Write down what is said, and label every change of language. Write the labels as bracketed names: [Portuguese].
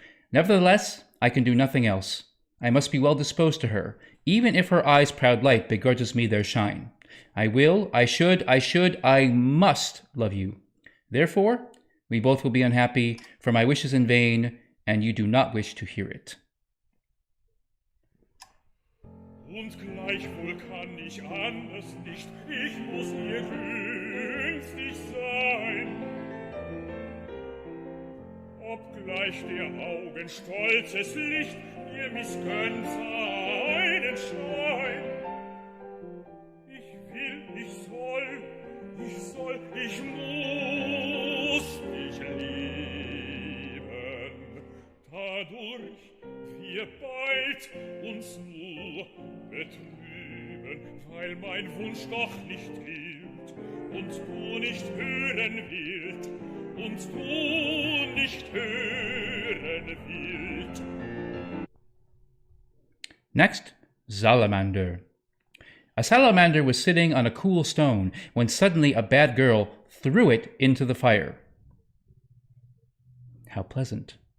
[English] Nevertheless, I can do nothing else. I must be well disposed to her, even if her eye's proud light begrudges me their shine. I will, I should, I must love you. Therefore, we both will be unhappy, for my wish is in vain, and you do not wish to hear it. [German] Und gleichwohl kann ich anders nicht, ich muss ihr günstig sein. Obgleich der Augen stolzes Licht mir missgönnt seinen Schein. Ich will, ich soll, ich muss dich lieben. Dadurch wir bald uns nur betrüben, weil mein Wunsch doch nicht gilt und du nicht hören willst und du nicht hören willst. [English] Next, Salamander. A salamander was sitting on a cool stone when suddenly a bad girl threw it into the fire. How pleasant.